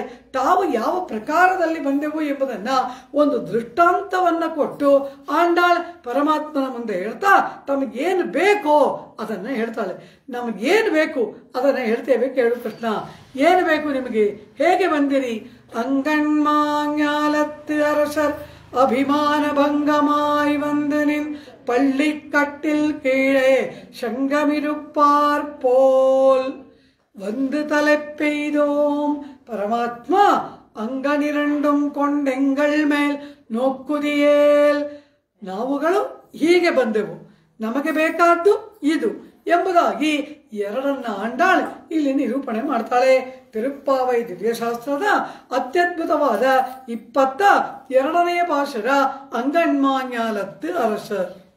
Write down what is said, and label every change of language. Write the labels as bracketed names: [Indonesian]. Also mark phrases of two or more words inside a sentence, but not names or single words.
[Kannada] ತಾವು ಯಾವ ಪ್ರಕಾರದಲ್ಲಿ ಬಂದೆವು ಎಂಬುದನ್ನು ಒಂದು ದೃಷ್ಟಾಂತವನ್ನ ಕೊಟ್ಟು ಆಂಡಾಳ್ ಪರಮಾತ್ಮನ ಮುಂದೆ ಹೇಳ್ತಾ ತಮಗೇನು ಬೇಕೋ ಅದನ್ನು ಹೇಳ್ತಾಳೆ. ನಮಗೇನು ಬೇಕು ಅದನ್ನು ಹೇಳ್ತೇವೆ, ಕೇಳು ಕೃಷ್ಣ. ಏನು ಬೇಕು ನಿಮಗೆ? ಹೇಗೆ ಬಂದಿರಿ? [Tamil] ಅಂಗಣ್ಮಾಂಗ್ಯಾಲತ್ತು அரசர் அபிமான பங்கமாய் வந்து நின் பள்ளிக்கட்டில் கீழே சங்கமிருப்பார் போல் வந்து தலை பெய்தோம். ಪರಮಾತ್ಮ அங்கணிரண்டும் கொண்டெங்கள் மேல் நோக்குதியேல். [Kannada] ನಾವುಗಳು ಹೀಗೆ ಬಂದೆವು, ನಮಗೆ ಬೇಕಾದ್ದು ಇದು ಎಂಬುದಾಗಿ ಎರಡನ್ನ ಆಂಡಾಳ್ ಇಲ್ಲಿ ನಿರೂಪಣೆ ಮಾಡ್ತಾಳೆ. ತಿರುಪ್ಪಾವೈ ದಿವ್ಯಶಾಸ್ತ್ರದ ಅತ್ಯದ್ಭುತವಾದ 22ನೇ ಭಾಷರ [Tamil] அங்கண்மாஞாலத்து அரசர்.